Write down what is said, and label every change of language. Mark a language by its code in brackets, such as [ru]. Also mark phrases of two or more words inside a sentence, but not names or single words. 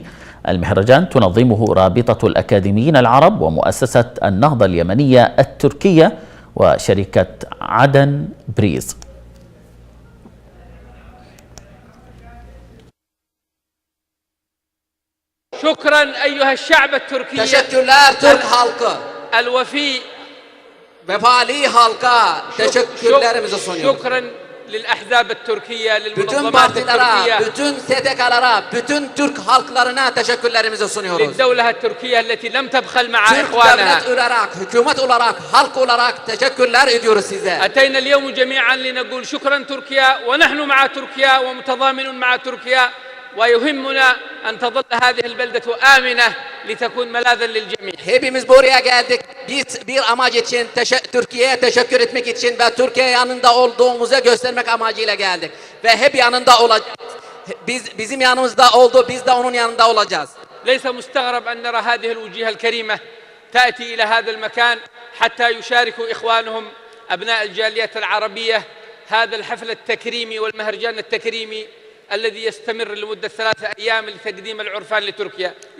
[ar] المهرجان تنظمه رابطة الأكاديميين العرب ومؤسسة النهضة اليمنية التركية وشركة عدن بريز. شكرا أيها الشعب التركي. [tr] Teşekkürler Türk halkı. [ar] الوفي. [tr] Vefali halka teşekkürlerimizi sunuyoruz. [ar] شكرا للأحزاب التركية، [tr] Bütün [ar] للمنظمات [tr] partilere, [ar] التركية، [tr] bütün STK'lara, bütün Türk halklarına teşekkürlerimizi sunuyoruz. [ar] للدولة التركية التي لم تبخل مع [tr] Türk [ar] إخوانها. [tr] devlet olarak, hükümet olarak, halk olarak teşekkürler ediyoruz size. [ar] أتينا اليوم جميعا لنقول شكرا تركيا، ونحن مع تركيا ومتضامن مع تركيا، ويهمنا أن تظل هذه البلدة آمنة لتكون ملاذا للجميع. [tr] Hepimiz buraya geldik. Bir amaç için Türkiye'ye teşekkür etmek için ve Türkiye yanında olduğumuzu göstermek amacıyla geldik. Ve hep yanında olacağız. Bizim yanımızda oldu, biz de onun yanında olacağız. [ar] ليس مستغرب أن نرى هذه الوجوه الكريمة تأتي إلى هذا المكان حتى يشاركوا إخوانهم أبناء الجاليات العربية هذا الحفل التكريمي والمهرجان التكريمي الذي يستمر لمدة 3 أيام لتقديم العرفان لتركيا.